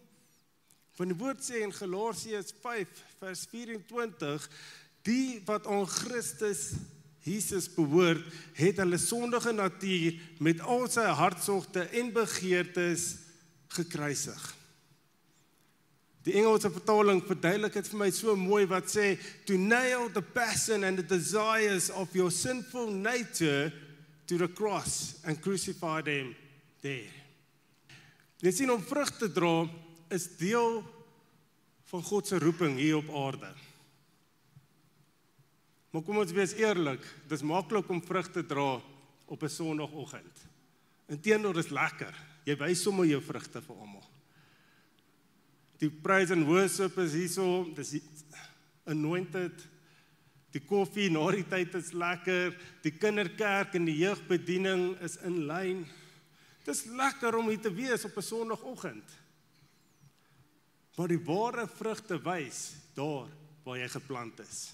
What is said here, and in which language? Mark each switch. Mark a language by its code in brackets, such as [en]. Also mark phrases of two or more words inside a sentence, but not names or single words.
[af] Want die woord sê in Galasiërs 5 vers 24, die wat aan Christus Jesus behoort, het hulle sondige natuur met al sy hartsogte en begeertes gekruisig. Die Engelse vertaling verduidelik dit vir my so mooi wat sê, [en] to nail the passion and the desires of your sinful nature to the cross and crucify them there. [af] Jy sien, om vrug te dra is deel van God se roeping hier op aarde. Maar kom ons wees eerlik, dis maklik om vrug te dra op 'n Sondagoggend. Inteendeel is lekker. Jy wys sommer jou vrugte vir almal. Die [en] praise and worship [af] is hierso, dis anointed. Die koffie na die tyd is lekker. Die kinderkerk en die jeugbediening is in lyn. Dis lekker om hier te wees op 'n Sondagoggend. Maar die ware vrugte wys daar waar jy geplant is.